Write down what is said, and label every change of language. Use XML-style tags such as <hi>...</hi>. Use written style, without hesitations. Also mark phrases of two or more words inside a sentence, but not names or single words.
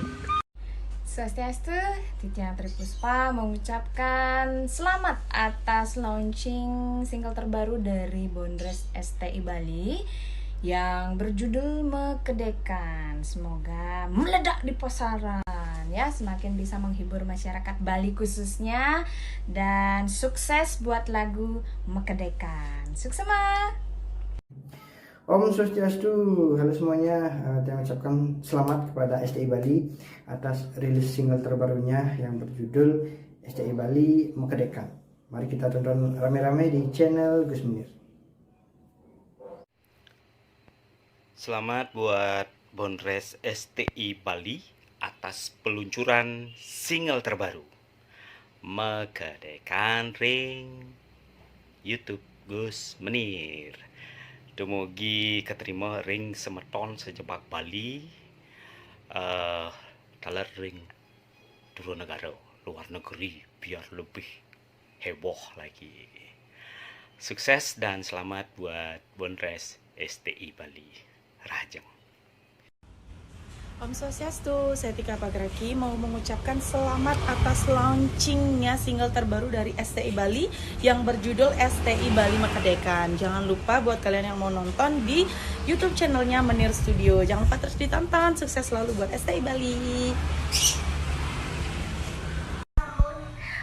<id>Swastiastu, Titian Tripuspa mengucapkan selamat atas</id> <en>launching single</en> <id>terbaru dari Bondres STI Bali yang berjudul Mekedekan. Semoga meledak di pasaran ya, semakin bisa menghibur masyarakat Bali khususnya, dan sukses buat lagu Mekedekan. Sukses ma. Om Swastiastu, halo semuanya. Saya ucapkan selamat kepada STI Bali atas rilis single terbarunya yang berjudul STI Bali Mekedekan. Mari kita tonton rame-rame di channel Gus Menir. Selamat buat Bondres STI Bali atas peluncuran single terbaru Mekedekan ring YouTube Gus Menir.</id> <ban>Dumugi keterima ring semeton sejebak Bali,</ban> <id>dalam ring dua negara luar negeri biar lebih heboh lagi. Sukses dan selamat buat Bondres STI Bali. Rajeng. Om Swastiastu, saya Tika Pagraki mau mengucapkan selamat atas launchingnya single terbaru dari STI Bali yang berjudul STI Bali Mekedekan. Jangan lupa buat kalian yang mau nonton di YouTube channelnya Menir Studio. Jangan lupa terus ditonton. Sukses selalu buat STI Bali.</id>